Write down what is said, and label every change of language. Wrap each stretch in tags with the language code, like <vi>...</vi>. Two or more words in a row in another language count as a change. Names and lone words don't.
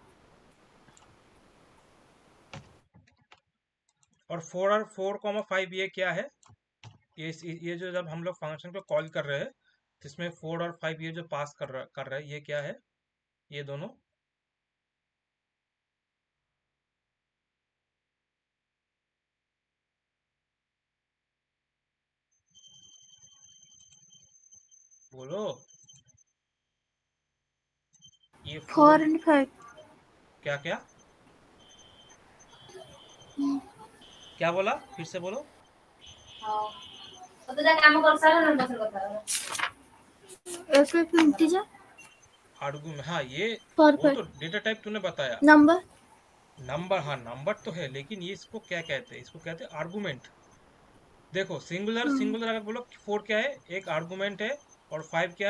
<hi>और 4 और 4, 5 ये क्या है, ये जो जब हम लोग फंक्शन को कॉल कर रहे हैं, जिसमें 4 और 5 ये जो पास कर रहे हैं, ये क्या है, ये दोनों, बोलो, ये 4,</hi> <en>4 and 5।</en> <hi>क्या क्या क्या बोला, फिर से बोलो।</hi> <or>ହଉ ତତେ ଯା କାମ କରିସାର ନା ପଛରେ କଥା ହବା।</or> <hi>एक एक इंटीजर आर्गुमेंट, हाँ ये, वो तो परफेक्ट</hi> <en>data type</en> <hi>तूने बताया, नंबर। नंबर, हाँ नंबर तो है, लेकिन ये इसको क्या कहते हैं, इसको कहते हैं आर्गुमेंट। देखो सिंगुलर हाँ सिंगुलर अगर बोलो 4 क्या है, एक आर्गुमेंट है, और 5 क्या है,</hi>